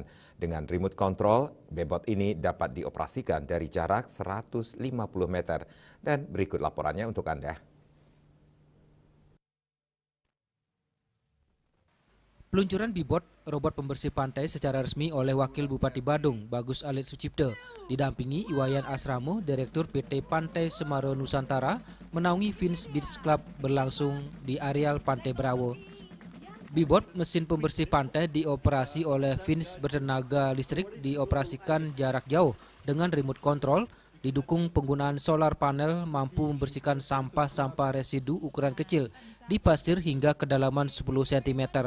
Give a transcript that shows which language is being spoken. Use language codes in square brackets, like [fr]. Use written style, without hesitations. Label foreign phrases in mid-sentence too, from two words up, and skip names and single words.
[id] Dengan remote control, Bebot ini dapat dioperasikan dari jarak 150 meter. Dan berikut laporannya untuk Anda. Peluncuran Bebot, robot pembersih pantai secara resmi oleh Wakil Bupati Badung, Bagus Alit Sucipto, didampingi Iwayan Asramo, Direktur PT Pantai Semeru Nusantara, menaungi Fins Beach Club berlangsung di areal Pantai Brawo. Bebot, mesin pembersih pantai dioperasi oleh Fins bertenaga listrik, dioperasikan jarak jauh dengan remote control, didukung penggunaan solar panel mampu membersihkan sampah-sampah residu ukuran kecil di pasir hingga kedalaman 10 cm.